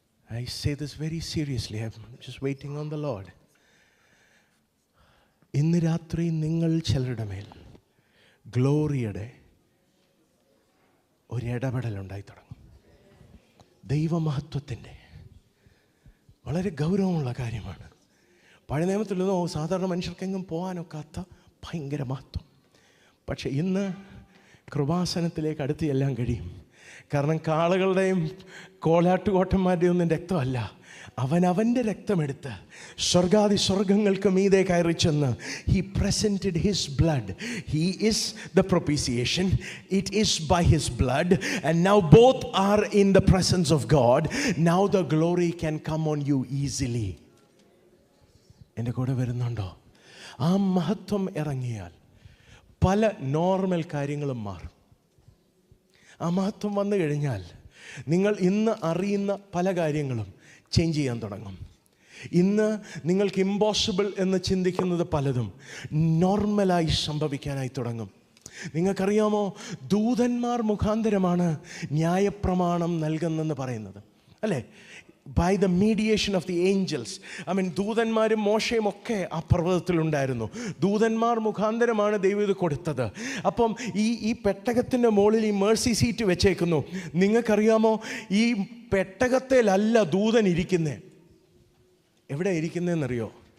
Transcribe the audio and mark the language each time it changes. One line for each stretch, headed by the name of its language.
English: I say this very seriously. I'm just waiting on the Lord.
Malayalam: ഇന്ന് രാത്രി നിങ്ങൾ ചിലരുടെ മേൽ ഗ്ലോറിയുടെ ഒരു ഇടപെടലുണ്ടായി തുടങ്ങും. ദൈവമഹത്വത്തിൻ്റെ വളരെ ഗൗരവമുള്ള കാര്യമാണ്. പഴയ നിയമത്തിലൊന്നും സാധാരണ മനുഷ്യർക്കെങ്കിലും പോകാനൊക്കാത്ത ഭയങ്കര മഹത്വം. പക്ഷെ ഇന്ന് കൃപാസനത്തിലേക്ക് അടുത്ത് ചെല്ലാൻ കഴിയും. കാരണം കാളകളുടെയും കോലാട്ടുകോട്ടന്മാരുടെയും ഒന്നും രക്തമല്ല, അവൻ്റെ രക്തമെടുത്ത് സ്വർഗാദി സ്വർഗങ്ങൾക്ക് മീതെ കയറി ചെന്ന്
English: he presented his blood. He is the propitiation. It is by his blood, and now both are in the presence of God. Now the glory can come on you easily.
Malayalam: എൻ്റെ കൂടെ വരുന്നുണ്ടോ? ആ മഹത്വം ഇറങ്ങിയാൽ പല നോർമൽ കാര്യങ്ങളും മാറും. ആ മഹത്വം വന്നു കഴിഞ്ഞാൽ നിങ്ങൾ ഇന്ന് അറിയുന്ന പല കാര്യങ്ങളും ചേഞ്ച് ചെയ്യാൻ തുടങ്ങും. ഇന്ന് നിങ്ങൾക്ക് ഇമ്പോസിബിൾ എന്ന് ചിന്തിക്കുന്നത് പലതും നോർമലായി സംഭവിക്കാനായി തുടങ്ങും. നിങ്ങൾക്കറിയാമോ, ദൂതന്മാർ മുഖാന്തരമാണ് ന്യായപ്രമാണം നൽകുന്നെന്ന് പറയുന്നത് അല്ലേ?
English: by the mediation of the angels.
Malayalam: ദൂതന്മാരും മോശയും ഒക്കെ ആ പർവ്വതത്തിലുണ്ടായിരുന്നു. ദൂതന്മാർ മുഖാന്തരമാണ് ദൈവം ഇത് കൊടുത്തത്. അപ്പം ഈ പെട്ടകത്തിൻ്റെ മുകളിൽ ഈ മേഴ്സി സീറ്റ് വെച്ചേക്കുന്നു. നിങ്ങൾക്കറിയാമോ, ഈ പെട്ടകത്തിലല്ല ദൂതൻ ഇരിക്കുന്നേ. എവിടെ ഇരിക്കുന്നതെന്നറിയോ?